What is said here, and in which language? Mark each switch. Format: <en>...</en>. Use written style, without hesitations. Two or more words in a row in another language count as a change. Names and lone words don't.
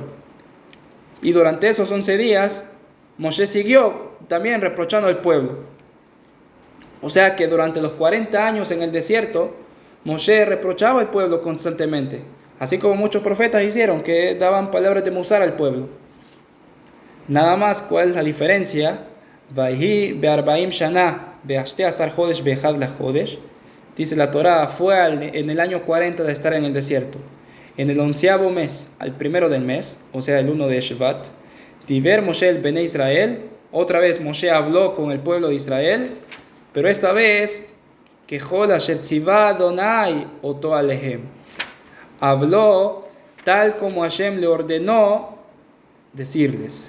<es>Y durante esos 11 días, Moshe siguió también reprochando al pueblo. O sea que durante los 40 años en el desierto, Moshe reprochaba al pueblo constantemente, así como muchos profetas hicieron, que daban palabras de musar al pueblo. Nada más, ¿cuál es la diferencia?</es> <he>ויהי בארבעים שנה בעשתי עשר חדש באחד לחדש.</he> <es>Dice la Torá, fue en el año 40 de estar en el desierto. En el 11º mes, al primero del mes, o sea el 1 de Shvat,</es> <he>דבר משה אל בני ישראל,</he> <es>otra vez Moshe habló con el pueblo de Israel, pero esta vez, que</es> <he>ככל אשר צוה ה' אתו אלהם,</he> <es>habló tal como Hashem le ordenó decirles.</es>